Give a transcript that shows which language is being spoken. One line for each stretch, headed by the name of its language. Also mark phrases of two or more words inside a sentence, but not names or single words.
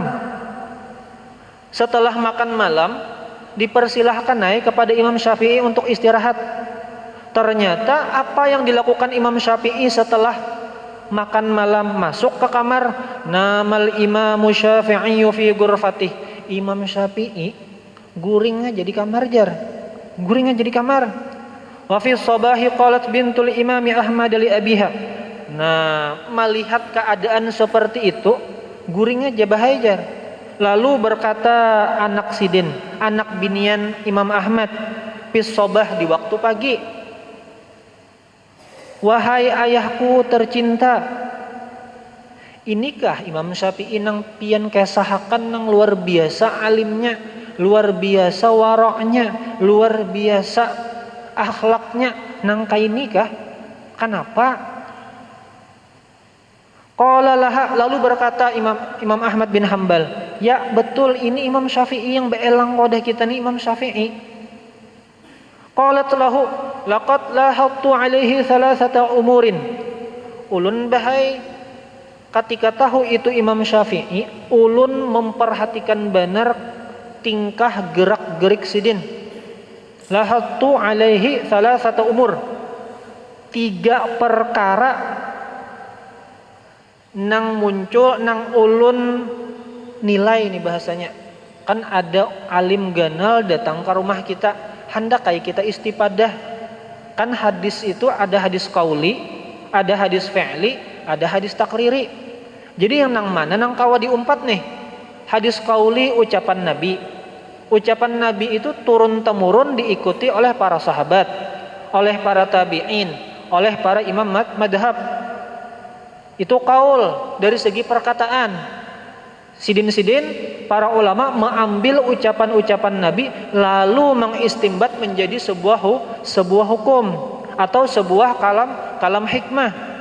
Indonesian: Setelah makan malam, dipersilahkan naik kepada Imam Syafi'i untuk istirahat. Ternyata apa yang dilakukan Imam Syafi'i setelah makan malam, masuk ke kamar,
Arabic: نام الإمام الشافعي في غرفته.
Banjar: Imam Syafi'i guring aja di kamar jar. Guring aja di kamar.
Arabic: وفي الصباح قالت بنت الإمام أحمد لأبيها.
Banjar: Nah, melihat keadaan seperti itu, guring aja bahaya jar. Lalu berkata anak sidin, anak binian Imam Ahmad,
Arabic: في الصباح
Banjar: di waktu pagi. Wahai ayahku tercinta, inikah Imam Syafi'i nang pian kesahakan nang luar biasa alimnya, luar biasa waroknya, luar biasa akhlaknya nang kainikah?
Indonesian: Kenapa?
Arabic: قال لها,
Banjar: lalu berkata Imam Ahmad bin Hambal, ya betul ini Imam Syafi'i yang beelang kodah kita nih Imam Syafi'i.
Arabic: قالت له لقد لاحظت عليه ثلاثة أمور.
Banjar: Ulun bahai ketika tahu itu Imam Syafi'i, ulun memperhatikan benar tingkah gerak-gerik sidin.
Arabic: لاحظت عليه ثلاثة أمور.
Banjar: 3 perkara nang muncul nang ulun nilai nih bahasanya. Kan ada alim ganal datang ke rumah kita, hendak kayak kita istipadah.
Indonesian: Kan hadis itu ada hadis qauli, ada hadis fi'li, ada hadis takriri.
Banjar: Jadi yang nang mana nang kawa diumpat nih?
Indonesian: Hadis qauli ucapan Nabi. Ucapan Nabi itu turun temurun diikuti oleh para sahabat, oleh para tabi'in, oleh para imam madhab. Itu qaul dari segi perkataan.
Banjar: Sidin-sidin para ulama mengambil ucapan-ucapan Nabi lalu mengistimbat menjadi sebuah hukum atau sebuah kalam hikmah.